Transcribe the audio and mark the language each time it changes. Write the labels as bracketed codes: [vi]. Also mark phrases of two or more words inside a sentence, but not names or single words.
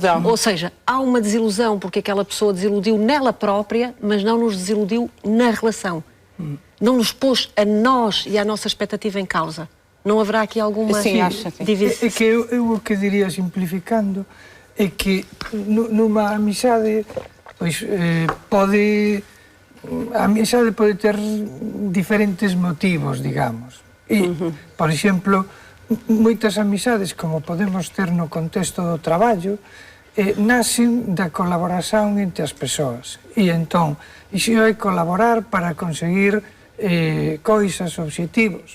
[pt] Ou seja, há uma desilusão porque aquela pessoa desiludiu nela própria, mas não nos desiludiu na relação. Não nos pôs a nós e à nossa expectativa em causa. Não haverá aqui alguma divisão? É que eu o que diria, simplificando, é que numa amizade a amizade pode ter diferentes motivos, digamos. [gl] E, por exemplo, moitas amizades, como podemos ter no contexto do traballo, nacen da colaboración entre as persoas. E entón, iso é colaborar para conseguir coisas, obxectivos.